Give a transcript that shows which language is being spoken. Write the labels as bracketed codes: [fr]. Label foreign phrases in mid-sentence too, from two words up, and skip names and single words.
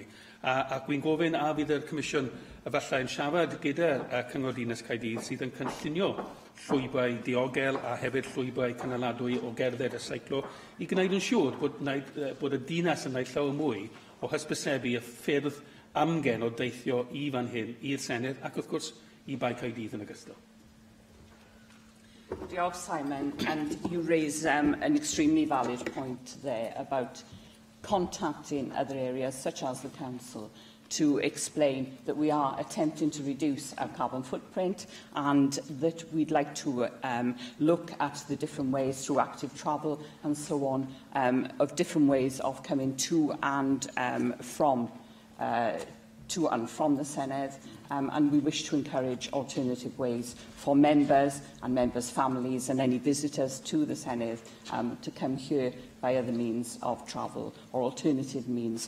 [cy] Ac wy'n gofyn a fydd yr Comisiwn efallai yn siarad gyda Cyngor Dinas Caerdydd sydd yn cynllunio llwybrau diogel a hefyd llwybrau cynaladwy o gerdded y seiclo I gwneud yn siŵr bod y dinas yn gwneud llawer mwy o hysbysebu y ffyrdd amgen o deithio i fan hyn i'r Senedd ac wrth gwrs i Bai Caerdydd yn ogystal. Diolch, Simon, [en] and you raise an extremely valid point there about contacting other areas such as the Council to explain that we are attempting to reduce our carbon footprint and that we'd like to look at the different ways through active travel and so on, of different ways of coming to and from the Senedd, and we wish to encourage alternative ways for members and members' families and any visitors to the Senedd to come here by other means of travel or alternative means.